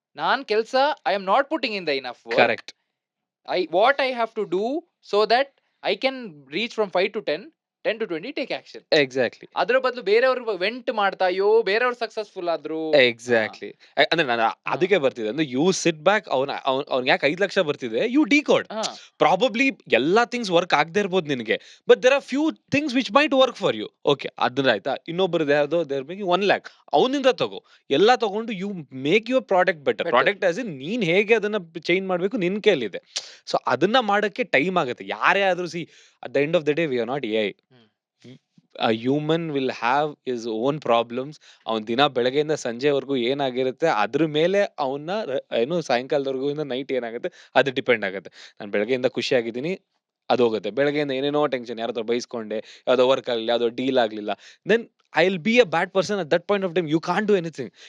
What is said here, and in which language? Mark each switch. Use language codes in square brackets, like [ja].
[kn] ನಾನ್ ಕೆಲ್ಸ [en] I am not putting in the enough work. Correct. What I have to do so that I can reach from 5 to 10, 10 to 20, take action. Exactly. [kn] ಅದ್ರ ಬದಲು ಬೇರೆಯವ್ರು vent ಮಾಡ್ತಾ ಅಯ್ಯೋ ಬೇರೆಯವ್ರು successful ಆದ್ರು. Exactly. ಅಂದ್ರೆ ನಾನು ಹಾ. ಅದಕ್ಕೆ ಬರ್ತಿದೆ ಅಂದ್ರೆ [en] You sit back. [kn] ಅವ್ನಿಗೆ ಯಾಕೆ 5,00,000 ಬರ್ತಿದೆ, [en] You decode. ಹಾ. Probably [kn] ಎಲ್ಲಾ [en] things work [kn] ಆಗದೆ ಇರ್ಬೋದು ನಿನಗೆ, [en] But there are few things which might work for you. Okay, [kn] ಅದನ್ನ ಆಯ್ತಾ. ಇನ್ನೊಬ್ಬರದ್ದು ಯಾವ್ದೋ [en] they're making 1,00,000, [kn] ಅವನಿಂದ ತಗೋ. ಎಲ್ಲ ತಗೊಂಡು [en] You make your product better. Better. [kn] Product as in ನೀನ್ ಹೇಗೆ ಅದನ್ನ ಚೇಂಜ್ ಮಾಡ್ಬೇಕು ನಿನ್ ಕೈಲಿದೆ. ಸೊ ಅದನ್ನ ಮಾಡಕ್ಕೆ ಟೈಮ್ ಆಗುತ್ತೆ. ಯಾರೇ ಆದ್ರೂ [en] See, at the end of the day we are not a. Hmm. a human will have his own problems. [kn] ಅವನ್ ದಿನ ಬೆಳಗ್ಗೆಯಿಂದ ಸಂಜೆವರೆಗೂ ಏನಾಗಿರುತ್ತೆ ಅದ್ರ ಮೇಲೆ ಅವನ್ನ ಏನು ಸಾಯಂಕಾಲದವರೆಗೂ ಇಂದ ನೈಟ್ ಏನಾಗುತ್ತೆ ಅದು ಡಿಪೆಂಡ್ ಆಗುತ್ತೆ. ನಾನು ಬೆಳಗ್ಗೆಯಿಂದ ಖುಷಿಯಾಗಿದ್ದೀನಿ, ಅದು ಹೋಗುತ್ತೆ. ಬೆಳಗ್ಗೆಯಿಂದ ಏನೇನೋ ಟೆನ್ಷನ್, ಯಾರ ಹತ್ರ ಬೈಸ್ಕೊಂಡೆ, ಯಾವ್ದೋ ವರ್ಕ್ ಆಗ್ಲಿಲ್ಲ, ಯಾವ್ದೋ ಡೀಲ್ ಆಗ್ಲಿಲ್ಲ, [en] Then I will be a bad person at that point of time. You can't do anything.